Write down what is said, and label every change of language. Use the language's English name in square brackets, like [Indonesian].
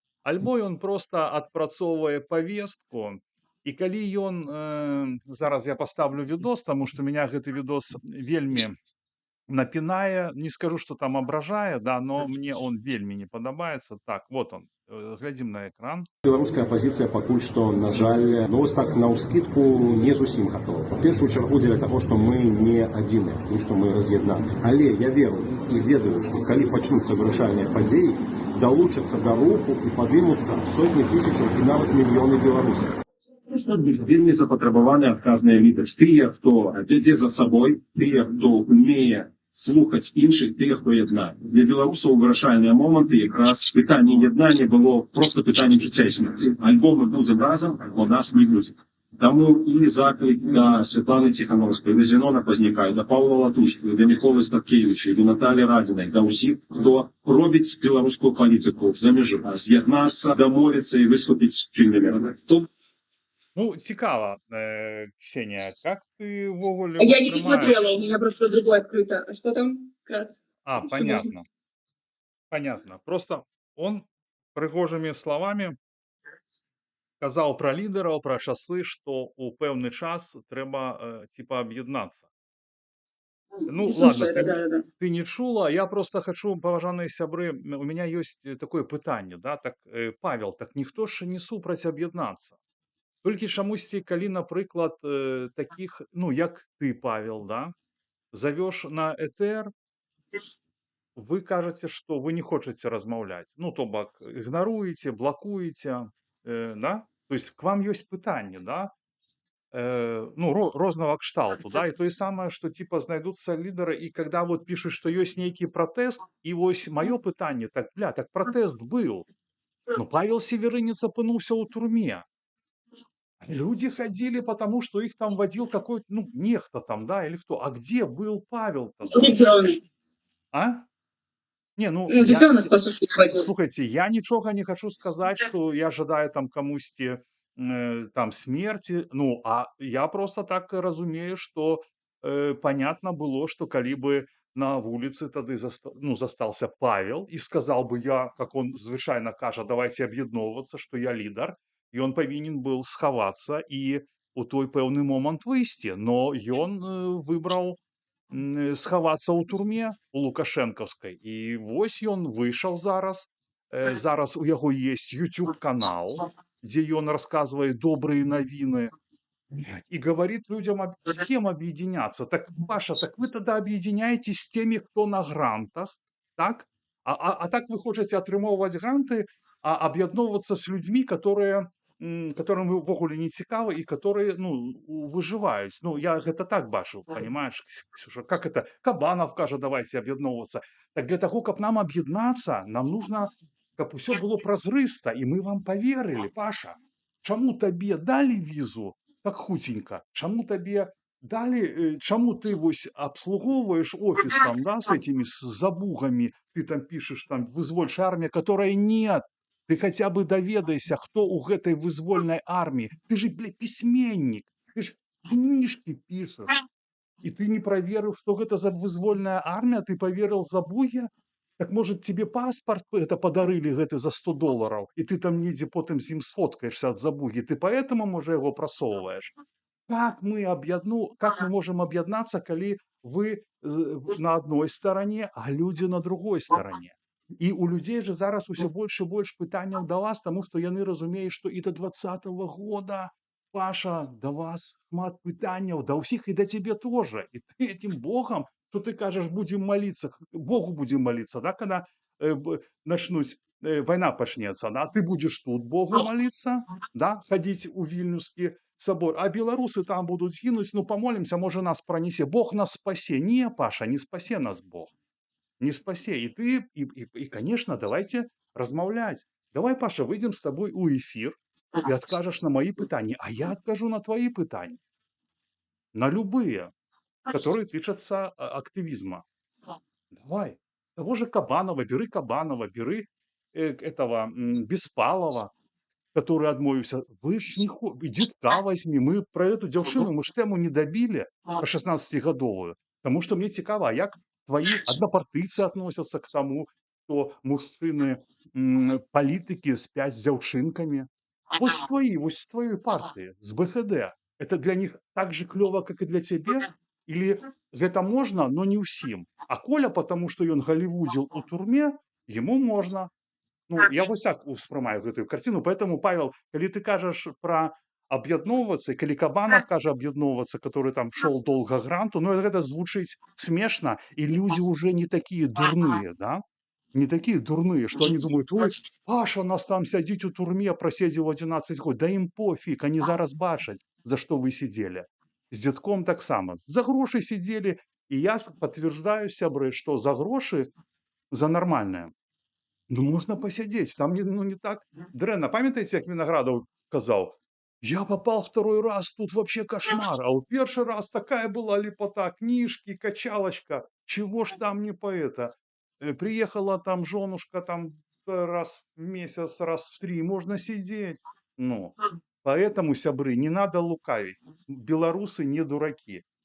[Russian] альбо ён просто адпрацоўвае повестку, і калі ён, зараз я поставлю видос, потому что меня гэты видос вельмі напинае, не скажу, что там ображае, да, но мне он вельмі не падабаецца. [Belarusian] Так, [Russian] вот он, [Belarusian] глядзім на экран. Беларуская апозіцыя пакуль што, на жаль, ну вось так наўскідку не зусім гатова. У першую чаргу дзеля таго, што мы не адзіныя, і што мы раз'яднаны. Але я веру і ведаю, што калі пачнуцца вырашальныя падзеі, далучацца да руху і падымуцца сотні тысячаў і нават мільёны беларусаў. Вельмі запатрабаваны адказныя лідары. Тыя, хто вядзе за сабой, тыя, хто умее слухаць іншых, тыя, хто яднае. Для беларусаў вырашальныя моманты якраз пытанне яднання было просто пытаннем жыцця і смерці. Альбо мы будзем разам, альбо нас не будзе. Таму і заклік да Святланы Ціхановскай, да Зенона Пазняка, да Паўла Латушкі, да Міколы Статкевіча, да Наталі Радзінай, да ўсіх, хто робіць беларускую палітыку за мяжу, з'яднацца, дамовіцца і выступіць спільнымі. [Russian] Ну, цікаво, Ксения, как ты вовремя Я не посмотрела, у меня просто другое открыто. А что там? Вкратце. А, Что понятно. Понятно. Просто он [Belarusian] прыгожими словами казаў про лідераў, про часы, что у пэўны час трэба типа об'яднацца. Ну, [Russian] Не слушай, да. [Belarusian] ты не чула, я просто хочу, паважаныя сябры, [Russian] у меня есть такое [Belarusian] пытанне, да, так, Павел, так ніхто ж не супраць аб'яднацца. Толькі чамусьці, калі, напрыклад, таких, ну, як ты, Павел, да, завёш на ЭТР, вы кажаце, што вы не хочаце размаўляць. Ну, то бок, ігнаруеце, блакуеце, да? [Russian] То есть к вам [Belarusian] ёсць пытанне, да? Ну, рознага кшталту, да? І тое самае, што типа знайдуцца лідары, і [Russian] когда вот [Belarusian] пішуць, што ёсць нейкі пратэст, і вось маё пытанне, так, так пратэст быў. Но Павел Северынец апынуўся ў турме. [Russian] Люди ходили, потому что их там водил какой-то, ну, нехто там, да, или кто. А где был Павел-то? Ребенок. А? Не, ну, Ребенок, по сути, ходил. [Belarusian] слухайте, я нічога не хочу сказать, что я жадаю там камусьці там смерти. Ну, а я просто так разумею, что понятно было, что калі бы на вуліцы тады застался Павел [Russian] и сказал бы я, как он [Belarusian] звычайна кажа, давайте аб'ядноўвацца, что я лідар, і он павінен быў схавацца і у той пэўны момант выйсці, но ён выбраў схавацца ў турме у лукашэнкаўскай, і вось ён выйшаў зараз. Зараз у яго есть YouTube канал, дзе ён [Russian] рассказывает добрые новины и говорит людям, с кем объединяться. Так, Паша, так вы тогда объединяетесь с теми, кто на грантах, так? А так вы хочаце атрымоўваць гранты, а аб'ядноўвацца с людьми, которым вы ўвогуле не цікавы и которые, ну, выживаюць. Ну, я гэта так бачу, понимаешь, Ксюша, как это? [Belarusian] Кабанов кажа, давайте аб'ядноўвацца. Так для того, каб нам аб'яднацца, нам нужно, каб усё было празрыста, и мы вам поверили, Паша. Чаму табе далі візу так хутенька? [Russian] Чаму табе далі, чаму ты вось обслуговываешь офис там, да, с этими с забугами, ты там пишешь, там, вызвольчая армия, которая нет. Ты хотя бы доведайся, кто у гэтай вызвольной армии. Ты же, блядь, письменник, ты ж книжки пишешь. И ты не проверил, что гэта за вызвольная армия, ты поверил Забуге? Так может тебе паспорт это подарили гэты за $100, и ты там недзе потым з ім сфоткаешься от Забуги, ты поэтому, може, его просовываешь? Как мы можем объединяться, коли вы на одной стороне, а люди на другой стороне? [Belarusian] І у людей же зараз усе больше і больше пытанняў да вас, таму што яны разумеюць, што і да 20-го года, Паша, да вас шмат пытанняў, да ўсіх і да цябе тоже. [Russian] І ты этим Богом, что ты кажаш, будем молиться, Богу будем молиться, да, когда начнуць, война пачнецца, да, ты будешь тут Богу молиться, да, ходить у Вільнюскі собор, а белорусы там будут гинуть, ну помолимся, может нас пронесе, Бог нас спасе. Не, Паша, не спасе нас Бог. Не спасе. И ты, конечно, давайте размаўлять. Давай, Паша, выйдем с тобой у эфир, и откажешь на мои пытания, а я откажу на твои пытания. На любые, которые тычатся активизма. Давай. Того же Кабанова, бери этого Беспалова, который адмовіўся. Вы ж не Дзідка возьми. Мы про эту дзяўчыну, мы ж тэму не добили, про 16-гадовую. Потому что мне цікава, а як твои однопартийцы относятся к тому, что мужчины, политики спят с дзяўчынками. Вот с твоей партии, с БХД. Это для них так же клёво, как и для тебе? Или гэта можно, но не ўсім? А Коля, потому что ён галівудзіл у турме, ему можно. [Belarusian] Ну, я вось так успрымаю гэтую картину. [Russian] Поэтому, Павел, калі ты кажаш про аб'ядноўвацца, калі Кабанов кажа аб'ядноўвацца, который там шел долго гранту, ну, гэта звучыць смешно, и люди уже не такие дурные, да? Не такие дурные, что они думают, ой, Паша нас там сядзіць у турме, праседзеў 11 год. Да им пофиг, они зараз бачаць, за что вы сидели. С Дзядком таксама. За грошы сидели, и я подтверждаю, сябры, что за грошы, за нормальное, ну, можно посидеть, [Belarusian] там не так дрэнна. Памятаеце, як Виноградов казаў? [Russian] Я попал второй раз, тут вообще кошмар. А у первый раз такая была лепота, книжки, качалочка. Чего ж там не по это? Приехала там женушка там раз в месяц, раз в 3. Можно сидеть. Ну, поэтому, сябры, не надо лукавить. Белорусы не дураки.